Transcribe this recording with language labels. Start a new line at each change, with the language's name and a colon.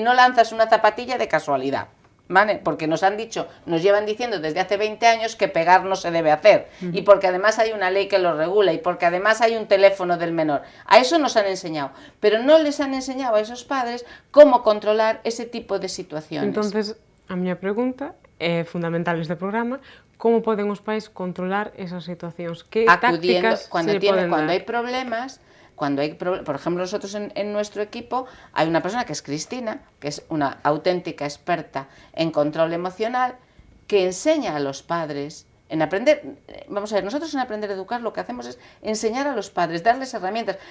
Spanish: Y no lanzas una zapatilla de casualidad, ¿vale? Porque nos llevan diciendo desde hace 20 años que pegar no se debe hacer, y porque además hay una ley que lo regula, y porque además hay un teléfono del menor. A eso nos han enseñado, pero no les han enseñado a esos padres cómo controlar ese tipo de situaciones.
Galician: Entonces, a miña pregunta é fundamental este programa, como poden os pais controlar esas situacións? Que tácticas
Spanish: cuando hay problemas. Por ejemplo, nosotros en nuestro equipo hay una persona que es Cristina, que es una auténtica experta en control emocional, que enseña a los padres en aprender. Vamos a ver, nosotros en Aprender a Educar lo que hacemos es enseñar a los padres, darles herramientas.